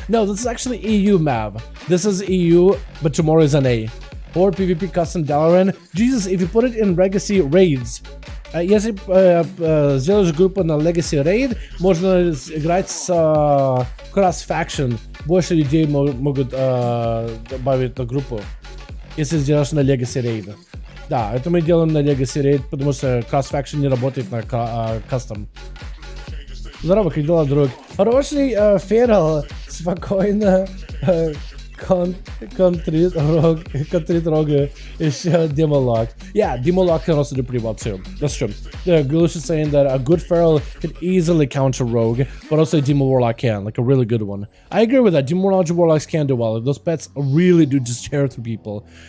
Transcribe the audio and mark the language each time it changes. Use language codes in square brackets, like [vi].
[en] No, this is actually EU map. This is EU, but tomorrow is NA. Or PvP custom Dalaran. Jesus, if you put it in legacy raids, [ru] если сделаешь группу на Legacy Raid, можно играть с Cross Faction. Больше людей могут добавить на группу, если сделаешь на Legacy Raid. Да, это мы делаем на Legacy Raid, потому что Cross Faction не работает на Custom. Здорово, как дела, друг? Хороший Ферал, спокойно. [en] Contrite Rogue is Demolock. Yeah, Demolock can also do pretty well too. That's true. Gulush is saying that a good Feral can easily counter Rogue, but also Demo Warlock can, like a really good one. I agree with that. Demo Warlocks can do well. Those pets really do just tear through people.